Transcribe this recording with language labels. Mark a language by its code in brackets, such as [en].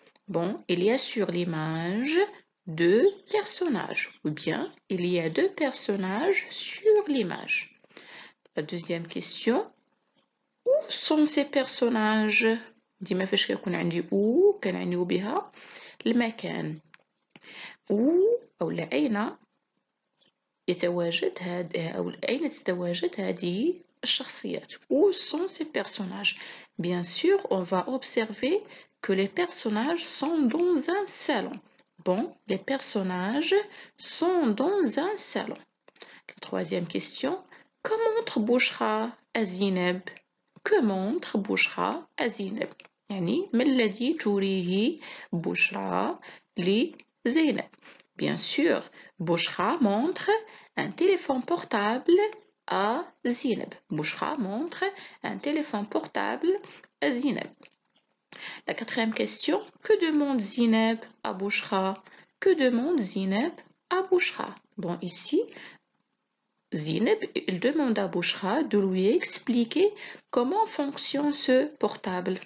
[fr] Bon, il y a sur l'image deux personnages, ou bien il y a deux personnages sur l'image. La deuxième question, où sont ces personnages؟ [ar] ديما فاش كيكون عندي [fr] où [ar] كنعنيو بها المكان. où أو أين يتواجد أو أين تتواجد هذه الشخصيات. [fr] Où sont ces personnages? Bien sûr, on va observer que les personnages sont dans un salon. Bon, les personnages sont dans un salon. La troisième question, que montre Bouchra à Zineb? Que montre Bouchra à Zineb? [ar] يعني ما الذي تريه بشرى لزينب. [fr] Bien sûr, Bouchra montre un téléphone portable à Zineb. Bouchra montre un téléphone portable à Zineb. La quatrième question, que demande Zineb à Bouchra? Que demande Zineb à Bouchra? Bon, ici, Zineb, il demande à Bouchra de lui expliquer comment fonctionne ce portable.